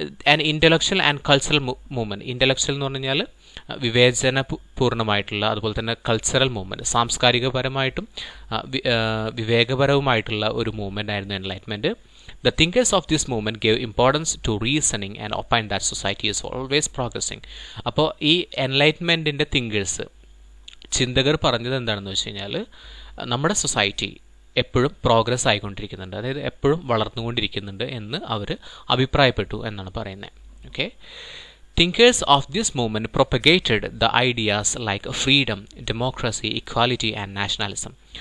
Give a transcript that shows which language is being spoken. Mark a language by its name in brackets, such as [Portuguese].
[English] and intellectual and cultural movement, [Malayalam] intellectual എന്ന് പറഞ്ഞു കഴിഞ്ഞാൽ വിവേചന പൂർണ്ണമായിട്ടുള്ള, അതുപോലെ തന്നെ കൾച്ചറൽ മൂവ്മെൻറ്റ്, സാംസ്കാരികപരമായിട്ടും വിവേകപരവുമായിട്ടുള്ള ഒരു മൂവ്മെൻ്റ് ആയിരുന്നു enlightenment. [English] The thinkers of this movement gave importance to reasoning and opined that society is always progressing. [Malayalam] അപ്പോൾ ഈ എൻലൈറ്റ്മെൻറ്റിൻ്റെ തിങ്കേഴ്സ്, ചിന്തകർ പറഞ്ഞത് എന്താണെന്ന് വെച്ച് കഴിഞ്ഞാൽ നമ്മുടെ സൊസൈറ്റി എപ്പോഴും പ്രോഗ്രസ് ആയിക്കൊണ്ടിരിക്കുന്നുണ്ട്, അതായത് എപ്പോഴും വളർന്നുകൊണ്ടിരിക്കുന്നുണ്ട് എന്ന് അവർ അഭിപ്രായപ്പെട്ടു എന്നാണ് പറയുന്നത്. Okay. [English] Thinkers of this movement propagated the ideas like freedom, democracy, equality and nationalism.